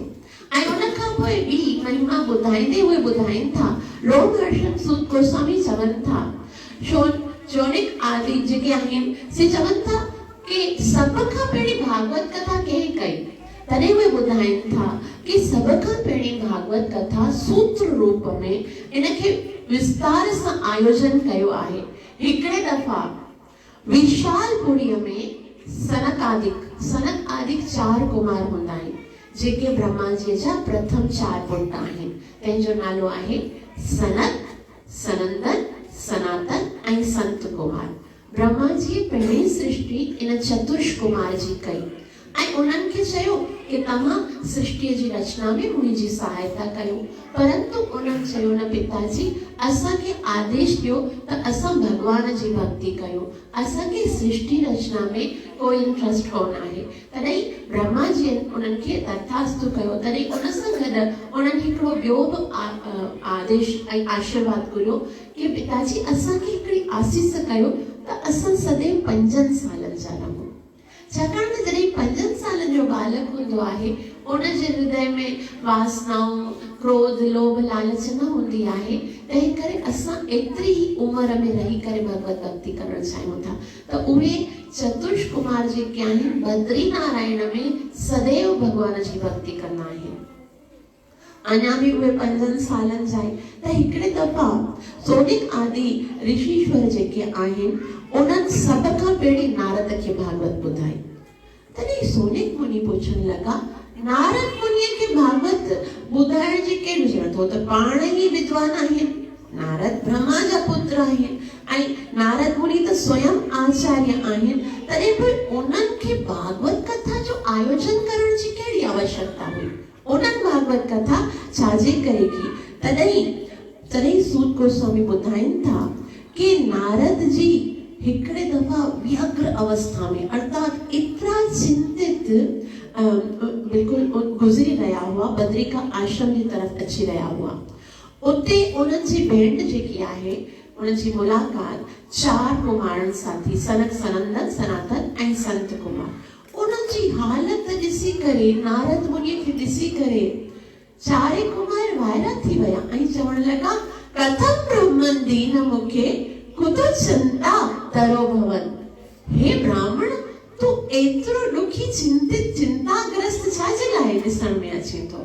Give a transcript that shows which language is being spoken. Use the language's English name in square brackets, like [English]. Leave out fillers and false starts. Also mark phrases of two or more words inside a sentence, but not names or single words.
[Sindhi] ऐं उन खां पोइ ॿी महिमा ॿुधाईंदे उहे ॿुधाइनि था, लोकदर्शन सूत गोस्वामी चवनि था, शौनिक आदि जेके आहिनि से चवनि था कि सभ खां पहिरीं भागवत कथा कंहिं कई? तॾहिं उहे ॿुधाइनि था कि सभ खां पहिरीं भागवत कथा सूत्र रूप में इनखे विस्तार सां आयोजन कयो आहे। हिकिड़े दफ़ा विशालपुरीअ में सनक आदिक 4 कुमार हूंदा आहिनि जेके ब्रह्मा जी जा प्रथम 4 पुट आहिनि। तंहिंजो नालो आहे सनक, सनंदन, सनातन ऐं संत कुमार। ब्रह्मा जी पहिरीं सृष्टि इन चतुर्ष कुमार जी कई ऐं उन्हनि खे चयो कि तव्हां सृष्टि जी रचना में मुंहिंजी सहायता कयो। परंतु उन्हनि चयो, न पिताजी, असांखे आदेश ॾियो त असां भगवान जी भक्ति कयूं, असांखे सृष्टि रचना में कोई इंट्रस्ट कोन आहे। तॾहिं ब्रह्मा जी उन्हनि खे तथास्तु कयो। तॾहिं उन सां गॾु उन्हनि हिकिड़ो ॿियो बि आदेश ऐं आशीर्वाद घुरियो कि पिताजी असांखे हिकिड़ी आसीस कयो त असां सदैव 5 सालनि जा रहूं। छाकाणि त जॾहिं 5 सालनि जो बालक हूंदो आहे, उन जे हृदय में वासनाऊं, क्रोध, लोभ, लालच न हूंदी आहे। तंहिं करे असां एतिरी ही उमिरि में रही करे भगवत भक्ति करणु चाहियूं था त उहे चतुर्ष कुमार जेके आहिनि बद्री नारायण में सदैव भगवान जी भक्ति कंदा आहिनि। अञा भी उहे 5 सालनि जा त हिकिड़े दफ़ा सोनिक आदि ऋषिश्वर जेके आहिनि उन्हनि सभ खां पहिरीं नारद खे भागवत ॿुधाई। तॾहिं सोनिक मुनि पुछण लॻा, नारद मुनिअ खे भागवत ॿुधाइण जी कहिड़ी ज़रूरत हो, त पाण ई विद्वान आहिनि। नारद ब्रह्मा जा पुत्र आहिनि ऐं नारद मुनि त स्वयं आचार्य आहिनि। तॾहिं बि उन्हनि खे भागवत कथा जो आयोजन करण जी कहिड़ी आवश्यकता हुई? उन्हनि भागवत कथा छाजे करे की? तॾहिं सूत गोस्वामी ॿुधाइनि था कि नारद जी हिकिड़े दफ़ा व्यग्र अवस्था में, अर्थात एतिरा चिंतित बिल्कुल गुज़री रहा हुआ बद्रिका आश्रम की तरफ अची रहा हुआ। उते उन्हनि जी भेंट जेकी आहे उन्हनि जी मुलाक़ात 4 कुमारनि सां थी, सनक, सनंदन, सनातन ऐं संत कुमार। उन्हनि जी हालत ॾिसी करे नारद मुनि खे ॾिसी करे 4 कुमार वायरा थी विया ऐं चवण लॻा [Sanskrit] कथम ब्रह्मन दीन मुखे कुतो चिंता तरो भवन। [Sindhi] हे ब्राह्मण, तू एतिरो दुखी चिंतित चिंताग्रस्त छाजे लाइ ॾिसण में अचे थो?